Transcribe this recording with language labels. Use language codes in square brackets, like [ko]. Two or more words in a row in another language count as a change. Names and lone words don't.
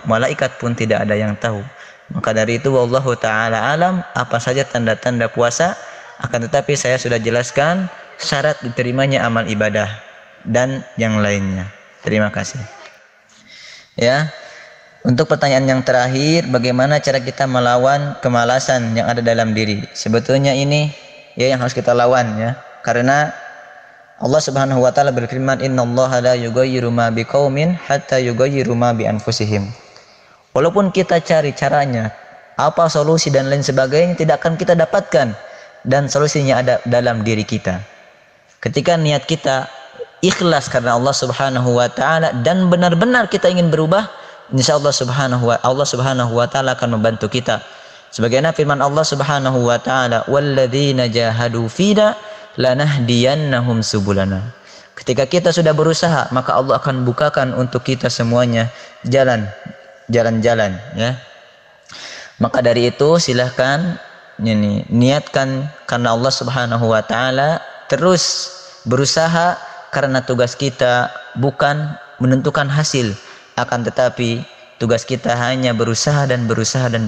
[id] Malaikat pun tidak ada yang tahu. Maka dari itu [ar] والله تعالى أعلم [id] apa saja tanda-tanda puasa, akan tetapi saya sudah jelaskan syarat diterimanya amal ibadah dan yang lainnya. Terima kasih. Ya. Untuk pertanyaan yang terakhir, bagaimana cara kita melawan kemalasan yang ada dalam diri? Sebetulnya ini ya yang harus kita lawan, ya. Karena Allah [ar] سبحانه وتعالى berfirman, "إن الله لا يغير ما بقوم حتى يغيروا ما بأنفسهم." [id] Walaupun kita cari caranya, apa solusi dan lain sebagainya, tidak akan kita dapatkan, dan solusinya ada dalam diri kita. Ketika niat kita ikhlas karena Allah [ar] سبحانه وتعالى [id] dan benar-benar kita ingin berubah, [ar] إن شاء الله سبحانه وتعالى [id] akan membantu kita. Sebagaimana firman Allah [ar] سبحانه وتعالى, "والذين جاهدوا فينا لنهدينهم سبلنا." [id] Ketika kita sudah berusaha, maka Allah akan bukakan untuk kita semuanya jalan-jalan, ya. Maka dari itu silahkan niatkan karena Allah [ar] سبحانه وتعالى, [id] terus berusaha, karena tugas kita bukan menentukan hasil, akan tetapi tugas kita hanya berusaha dan berdoa.